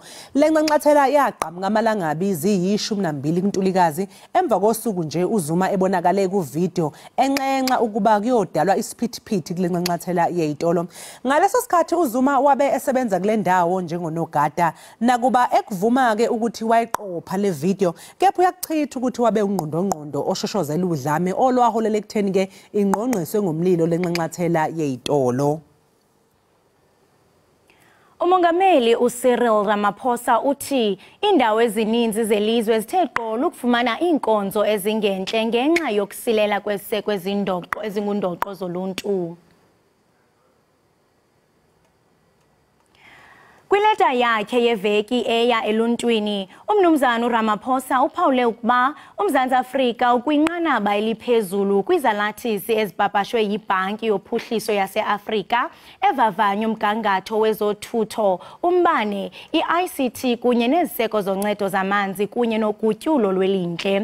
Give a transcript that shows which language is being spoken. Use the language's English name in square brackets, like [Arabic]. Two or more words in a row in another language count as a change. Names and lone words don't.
[Zulu] Le nxanxathela yaqhamuka amalangabi ziyi12 kuNtulikazi emva kosuku nje uZuma ebonakale kuvideo enxenxa ukuba kuyodalwa isiphithiphithi kule nxanxathela yezitolo. Ngaleso sikhathi uZuma wabe esebenza kule ndawo njengonogada nakuba ekuvuma ke ukuthi wayiqopha le video kepha uyakuchitha ukuthi wabe ungqondongqondo oshosho udlame olwaholela ekutheni ke ingqongqiswe ngomlilo lenxanxathela yezitolo. [Xhosa] Umongameli uCyril Ramaphosa uthi indawo ezininzi zelizwe zithe qolo ukufumana inkonzo ezingenhle ngenxa yokusilela kweseko ezingundoqo zoluntu. Kwileta yakhe yeveki eya eluntwini, umnumzana uRamaphosa uphawule ukuba uMzantsi Afrika ukwinqanaba eliphezulu kwizalathisi ezipapashwe yiBhanki yoPhuhliso yaseAfrika evavanya umgangatho wezothutho, umbane, iICT kunye neziseko zoncedo zamanzi kunye nogutyulo lwelindle.